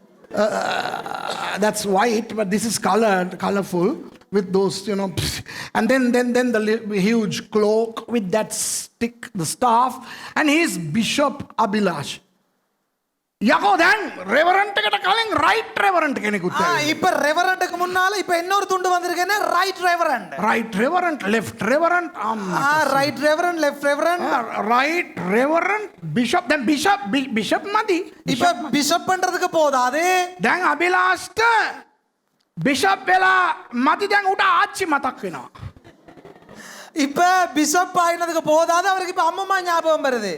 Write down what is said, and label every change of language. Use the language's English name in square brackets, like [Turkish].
[English] That's white, but this is colorful with those, and then the huge cloak with that stick, the staff, and he's Bishop Abhilash. [Sinhala] යකෝ දැන් රෙවරන්ට් එකට කලින් right රෙවරන්ට් කෙනෙකුත් [Tamil] இப்ப ரெவரண்ட்க்கு முன்னால இப்ப இன்னொரு துண்டு வந்திருக்கேன்னா right reverend. [Sinhala] Right රෙවරන්ට් left රෙවරන්ට් [Tamil] right reverend left reverend. [Sinhala] Right රෙවරන්ට් bishop දැන් බිෂප් මදි. [Tamil] இப்ப பிஷப் பண்றதுக்கு போதாது. [Sinhala] දැන් අබිලාෂ්ට බිෂප් වෙලා මදි දැන් උට ආච්චි මතක් වෙනවා. [Tamil] இப்ப பிஷப் ஆயினதுக்கு போதாது அவருக்கு இப்ப அம்மம்மா ஞாபகம் வருது.